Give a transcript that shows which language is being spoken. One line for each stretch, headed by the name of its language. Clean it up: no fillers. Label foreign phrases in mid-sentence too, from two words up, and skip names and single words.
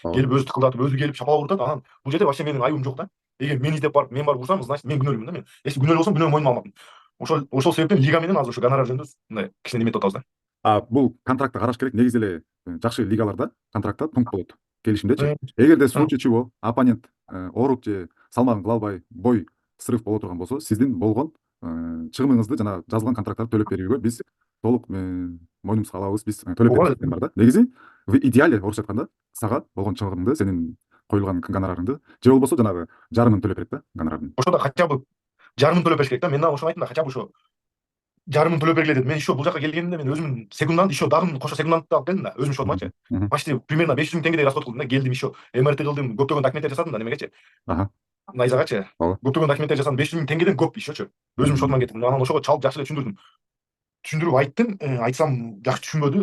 Kyrgyz: Келип өзү тыкылдатып, өзү келип шапалак урутат. Анан бул жерде вообще менин айыбым жок да. Эгер мен издеп барып, мен барып урсам, значит мен күнөөлүүмүн да мен. Если күнөөлүү болсом, күнөөмдү мойнума алмакмын. Ошол себептен лига менен азыр ошо гонорар жөнүндө мындай кичине неметип атабыз да. Бул контрактты караш керек. Негизи эле жакшы лигаларда контрактта пункт болот. Келишимдечи. Эгерде
Russian: случай чего
Kyrgyz: оппонент ооруп же салмагын кыла албай, бой срыв боло турган болсо, сиздин болгон чыгымыңызды жана жазылган контракттарды төлөп берүүгө биз толук мойнубузга алабыз, биз төлөп беребиз деген бар да. Негизи
Russian: в идеале
Kyrgyz: орусча айтканда сага болгон чыгымыңды, сенин коюлган гонорарыңды же болбосо жанагы жарымын төлөп берет да, гонорардын. Ошондо
Russian: хотя бы
Kyrgyz: жарымын төлөп бериш керек да. Мен ошону айттым да,
Russian: хотя бы
Kyrgyz: ошо жарымын төлөп бергиле дедим. Мен еще бул жака келгенимде мен өзүмдүн секундамды еще дагы кошо секундамды алып келдим да, өзүмдүн шотумачы.
Russian: Почти примерно
Kyrgyz: 500 миң теңгедей расход кылдым да. Келдим еще МРТ кылдым, көптөгөн документтер жасадым да немегечи. Найзагачы. Көптөгөн документтер жасадым, 500 миң теңгеден көп ишечү. Өзүмдүн шотуман кетти. Анан ошого чалып жакшы эле түшүндүрдүм. Түшүндүрүп айттым, айтсам жакшы түшүнбөдү.